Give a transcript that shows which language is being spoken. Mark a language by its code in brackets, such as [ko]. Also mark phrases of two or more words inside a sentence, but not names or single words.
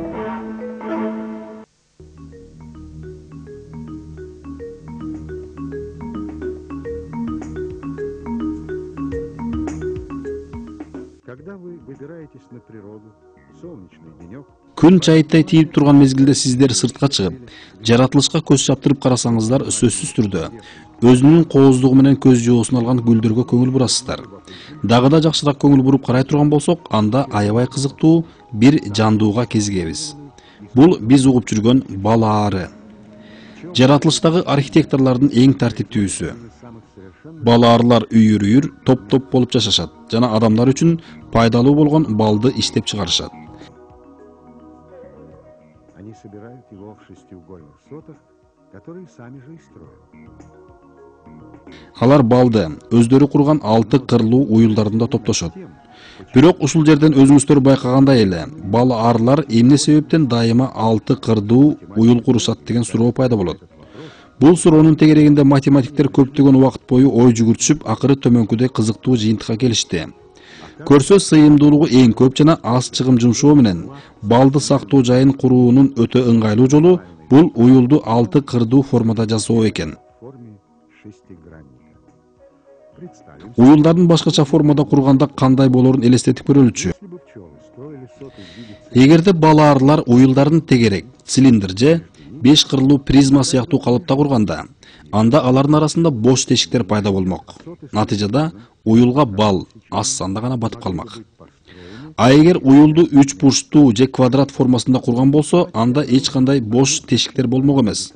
[ru] Когда вы выбираетесь на природу, солнечный денек, [ky] Күн чайыттай тийип турган мезгилде сиздер сыртка чыгып, жаратылышка көз чаптырып карасаңыздар, сөзсүз түрдө өзүнүн кооздугу менен көз жоосун алган гүлдөргө көңүл бурасыздар. Дагы да жакшыраак көңүл буруп карай турган болсок, анда аябай кызыктуу бир жандууга кезигебиз. Бул биз угуп жүргөн бал аары. Жаратылыштагы архитекторлордун эң тартиптүүсү. Бал аарлар үйүр-үйүр, топ-топ болуп жашашат жана адамдар үчүн пайдалуу болгон балды иштеп чыгарышат. [ru] они собирают его в шестиугольных сотах, которые сами же и строят. [ky] Алар балды өздөрү курган 6 кырлуу уюлдарында топтошот. Бирок ушул жерден өзүңүздөр байкагандай эле, бал аарлар эмне себептен дайыма 6 кырдуу уюл курушат деген суроо пайда болот. Бул суроонун тегерегинде математиктер көптөгөн убакыт бою ой жүгүртүшүп, акыры төмөнкүдөй кызыктуу жыйынтыкка келишти. Көрсө сыйымдуулугу эң көп жана аз чыгым жумшоо менен балды сактоо жайын куруунун өтө ыңгайлуу жолу бул уюлду 6 кырдуу формада жасоо экен. [ru] В форме шестигранника. Представим, [ky] Уюлдардын башкача формада курганда кандай болорун элестетип көрөлүчү. [ru] если бы пчелы строили соты в виде цилиндра, [ky] Эгерде бал аарлар уюлдардын тегерек, цилиндр же 5 кырлуу призма сыяктуу калыпта курганда, анда алардын арасында бош тешиктер пайда болмок. Натыйжада уюлга бал аз санда гана батып калмак. А эгер уюлду 3 бурчтуу же квадрат формасында курган болсо, анда эч кандай бош тешиктер болмок эмес.